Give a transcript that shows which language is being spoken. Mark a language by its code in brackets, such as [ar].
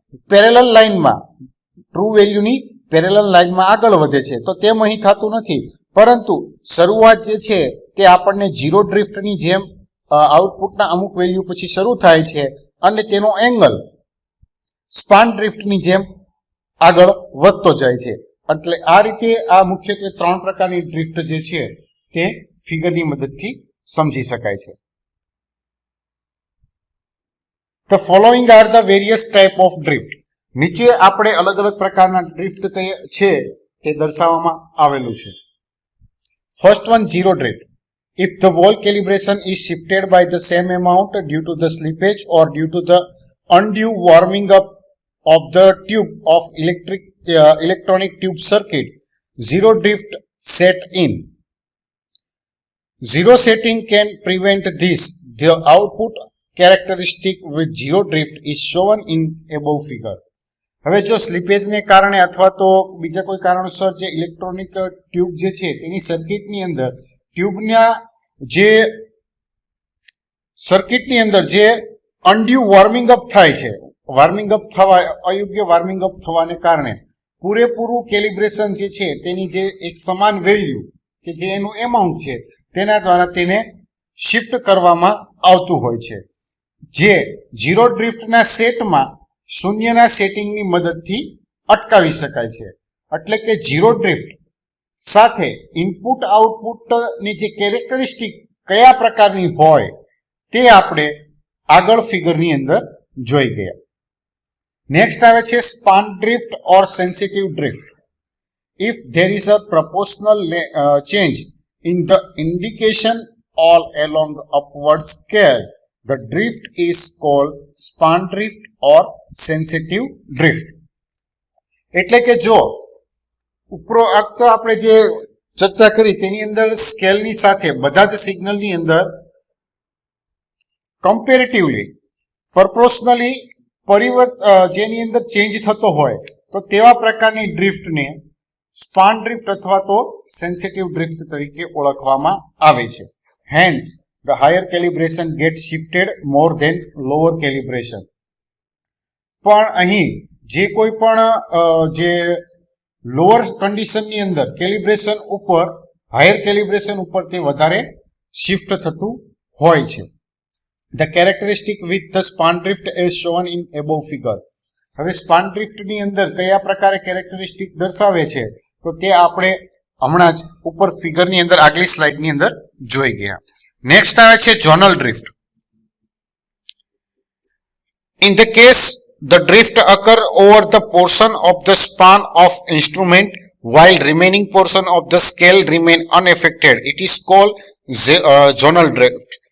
[gu] Parallel લાઇનમાં true વેલ્યુની parallel લાઇનમાં આગળ વધે છે, તો તેમ અહીં થતું નથી, પરંતુ શરૂઆત જે છે તે આપણને જીરો ડ્રિફ્ટની જેમ આઉટપુટના અમુક વેલ્યુ પછી શરૂ થાય છે અને તેનો એંગલ સ્પાન ડ્રિફ્ટની જેમ આગળ વધતો જાય છે. એટલે આ રીતે આ મુખ્યત્વે 3 પ્રકારની ડ્રિફ્ટ જે છે તે ફિગરની મદદથી સમજી શકાય છે. [en] The following are the various type of drift. [gu] નીચે આપણે અલગ અલગ પ્રકારના ડ્રિફ્ટ છે તે દર્શાવવામાં આવેલું છે. [en] First one, zero drift. If the wall calibration is shifted by the same amount due to the slippage or due to the undue warming up of the tube of electronic tube circuit, zero drift set in. Zero setting can prevent this. The output characteristic with zero drift is shown in above figure. [gu] હવે જો સ્લીપેજને કારણે અથવા તો બીજા કોઈ કારણસર જે electronic tube જે છે તેની સર્કિટની અંદર ટ્યુબના જે સર્કિટની અંદર જે અનડ્યુ વોર્મિંગ અપ થાય છે, વોર્મિંગ અપ થવા અયોગ્ય વોર્મિંગ અપ થવાને કારણે પૂરેપૂરું કેલિબ્રેશન જે છે તેની જે એક સમાન વેલ્યુ કે જે એનું એમાઉન્ટ છે તેના દ્વારા તેને શિફ્ટ કરવામાં આવતું હોય છે, જે ઝીરો ડ્રિફ્ટના સેટમાં શૂન્યના સેટિંગની મદદથી અટકાવી શકાય છે. એટલે કે ઝીરો ડ્રિફ્ટ સાથે ઇનપુટ આઉટપુટની જે કેરેક્ટરિસ્ટિક કયા પ્રકારની હોય તે આપણે આગળ ફિગરની અંદર જોઈ ગયા. નેક્સ્ટ આવે છે span drift or sensitive drift. [en] If there is a proportional change in the indication all along upward scale, the drift is called span drift or sensitive drift. [gu] એટલે કે જો ઉપરોક્ત આપણે જે ચર્ચા કરી તેની અંદર સ્કેલની સાથે બધા જ સિગ્નલની અંદર કમ્પેરેટિવલી પ્રપોર્શનલી જેની અંદર ચેન્જ થતો હોય તો તેવા પ્રકારની ડ્રિફ્ટને સ્પાન ડ્રિફ્ટ અથવા તો સેન્સિટિવ ડ્રિફ્ટ તરીકે ઓળખવામાં આવે છે. [en] Hence the higher calibration gets shifted more than lower calibration. [gu] પણ અહીં જે કોઈ પણ જે લોઅર કન્ડિશનની અંદર કેલિબ્રેશન ઉપર હાયર કેલિબ્રેશન ઉપર તે વધારે શિફ્ટ થતું હોય છે. [en] The characteristic with the span drift is shown in above figure. [gu] હવે સ્પાન ડ્રિફ્ટની અંદર કયા પ્રકારે કેરેક્ટરિસ્ટિક દર્શાવે છે તો તે આપણે હમણાં જ ઉપર ફિગરની અંદર આગલી સ્લાઇડની અંદર જોઈ ગયા. નેક્સ્ટ આવે છે zonal drift. [en] In the case the drift occur over the portion of the span of instrument while remaining portion of the scale remain unaffected, it is called zonal drift.